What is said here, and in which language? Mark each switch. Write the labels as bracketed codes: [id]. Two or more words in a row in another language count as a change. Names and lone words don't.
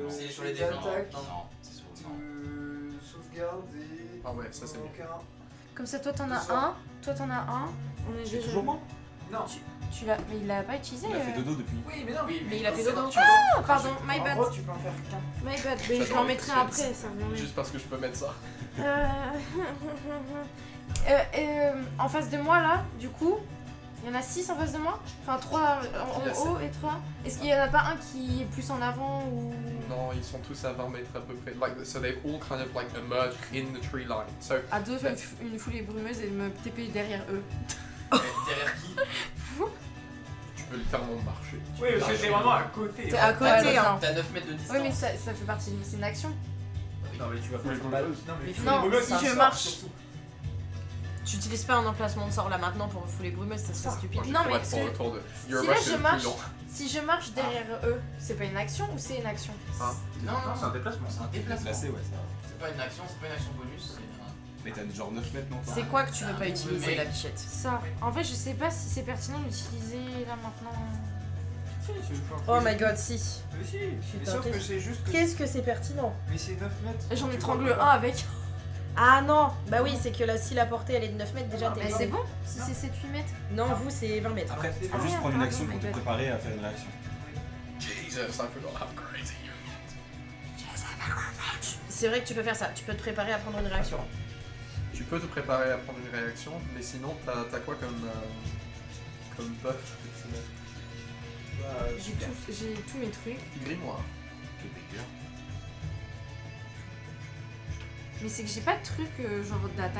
[fr] Non, c'est sur les dégâts. Attaques, Non, non, c'est sur sauvegarde et. Ah ouais, ça c'est bien. aucun. Comme ça, toi t'en as un, toi t'en as un. On est J'ai déjà. toujours moi. Non. Tu l'as, mais il l'a pas utilisé. Il a fait dodo depuis. Oui, mais non. Oui, Mais il a fait dodo. Ah, pardon, my En bad. gros, tu peux en faire qu'un. [en] My bad, [fr] mais je l'en mettrai après, ça reviendrait. Juste parce que je peux mettre ça. En face de moi là, du coup, il y en a 6 en face de moi. Enfin 3 Il y a en haut et 3. Est-ce qu'il y en a pas un qui est plus en avant ou... Non, ils sont tous à 20 mètres à peu près. [en] Like, so they've all kind of like emerged in the tree line. So [fr] À deux, faire une foulée brumeuse et me TP derrière eux. derrière qui? tu peux littéralement marcher. Oui, parce que c'est vraiment à côté. T'es à côté, hein. T'as 9 mètres de distance. Oui, mais ça fait partie c'est une action. Non, mais tu vas faire une balleuse. Non, mais Non, faut les si ça je sort, marche. surtout. Tu utilises pas un emplacement de sort là maintenant pour fouler brumeuse, ça serait stupide. Non, mais pour le tour de si là Urabrask, c'est je le marche, plus long. si je marche derrière eux, c'est pas une action ou c'est une action? Non, c'est un déplacement. c'est un déplacement. Déplacé, ouais, ça. C'est pas une action bonus, c'est un... Mais t'as genre 9 mètres, non? C'est quoi que tu veux pas Ah, utiliser mec. la bichette? Ça. En fait, je sais pas si c'est pertinent d'utiliser là maintenant. [en] Oh my god, [fr] si. Mais si, mais Putain, sauf que qu'est-ce- c'est juste que. Qu'est-ce que c'est pertinent? Mais c'est 9 mètres. J'en Tu étrangle vois un pas. avec. Ah non, bah oui, c'est que là, si la portée elle est de 9 mètres, déjà t'es Mais mort. c'est bon si c'est 7-8 mètres. Non, vous c'est 20 mètres. Après, tu Ah peux juste merde, prendre une pardon, action my pour te bad. préparer à faire une réaction. [en] Jesus, I forgot how crazy you [fr] C'est vrai que tu peux faire ça, tu peux te préparer à prendre une réaction. Tu peux te préparer à prendre une réaction, mais sinon t'as quoi comme buff que tu mets? J'ai tous mes trucs. Grimoire. Mais c'est que j'ai pas de truc genre d'attaque.